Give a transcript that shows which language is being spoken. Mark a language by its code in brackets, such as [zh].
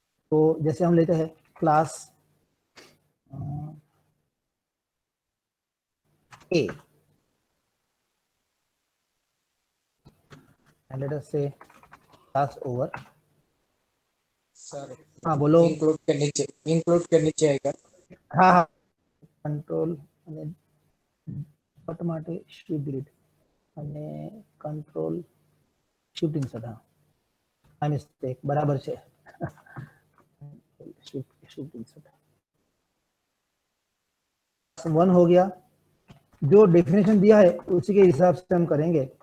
[hi] तो जैसे हम लेते हैं [en] Class A and let us say class over. [hi] सर हाँ बोलो। इंक्लूड करनी चाहिए क्या? हाँ हाँ, [gu] કંટ્રોલ અને પટ માટે [en] shift delete [gu] અને કંટ્રોલ shift insert। હા આ મિસ્ટેક બરાબર છે। [en] shift insert [hi] 1 हो गया। जो डेफिनेशन दिया है उसी के हिसाब से हम करेंगे।